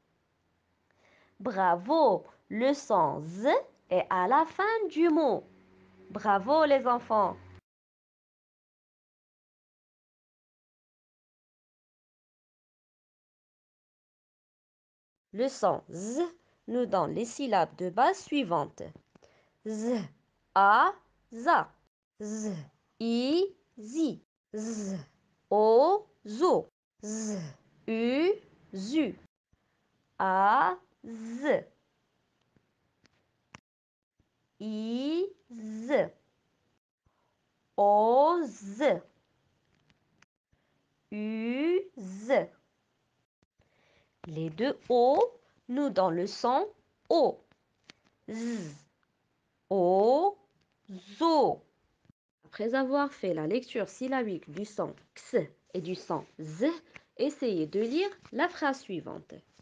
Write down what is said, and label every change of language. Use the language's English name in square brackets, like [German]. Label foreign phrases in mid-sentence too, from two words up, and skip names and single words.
[French] Bravo, le son Z est à la fin du mot. Bravo les enfants. Le son Z nous donne les syllabes de base suivantes. Z, A, za. Z, I, zi. Z, O, zo. Z, U, zu. A, z. I, z. O, z. U, z. Les deux O nous donnent le son O. Z, O, zo. Après avoir fait la lecture syllabique du son X et du son Z, essayez de lire la phrase suivante.